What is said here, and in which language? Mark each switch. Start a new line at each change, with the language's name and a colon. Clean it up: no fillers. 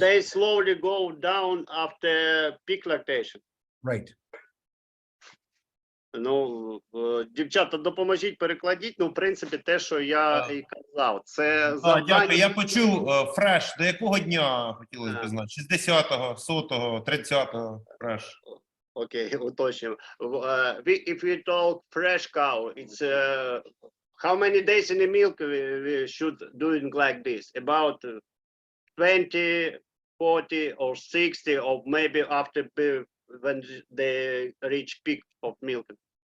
English: they slowly go down after peak lactation. Right.
Ukrainian: Ну, дівчата, допоможіть, перекладіть. Ну, в принципі, те, що я і казав. Це Дякую, я почув фреш. До якого дня хотілося б знати? 60-го, 100-го, 30-го фреш? Okay, уточнюємо.
English: If we talk fresh cow, it's how many days in the milk we should doing like this? About 20, 40 or 60, or maybe after when they reach peak of milking?